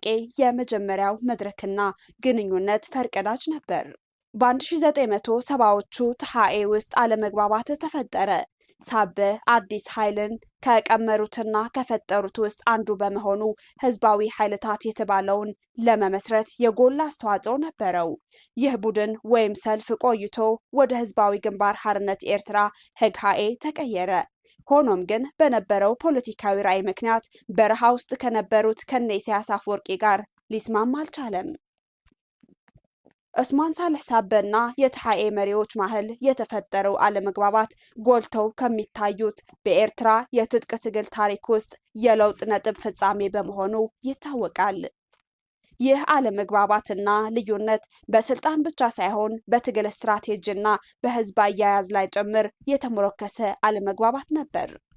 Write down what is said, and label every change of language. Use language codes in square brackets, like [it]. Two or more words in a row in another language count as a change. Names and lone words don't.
[am] የመጀመሪያው መድረክና ግንኙነት ፈርቀዳጅ ነበር። በ1970ዎቹ ትሓኤ ውስጥ አለመግባባት ተፈጠረ። ሳበ አዲስ ኃይልን ከቀመሩትና ከፈጠሩት ውስጥ አንዱ በመሆኑ ህዝባዊ ኃይልታት የተባለውን ለመመስረት የጎላ አስተዋጽኦ ነበረው። ይህ ቡድን ወይም ሰልፍ ቆይቶ ወደ ህዝባዊ ግንባር ሓርነት ኤርትራ ህግሃኤ ተቀየረ። ሆኖም ግን በነበረው ፖለቲካዊ ራዕይ ምክንያት በረሃ ውስጥ ከነበሩት ከነ ኢሳያስ አፈወርቂ ጋር ሊስማማ አልቻለም። ዑስማን ሳልሕ ሳበና የትሓኤ መሪዎች መሃል የተፈጠረው አለመግባባት ጎልተው ከሚታዩት በኤርትራ የትጥቅ ትግል ታሪክ ውስጥ የለውጥ ነጥብ ፍጻሜ በመሆኑ ይታወቃል። ይህ አለመግባባትና ልዩነት በስልጣን ብቻ ሳይሆን በትግል ስትራቴጂና በህዝብ አያያዝ ላይ ጭምር የተሞረከሰ አለመግባባት ነበር።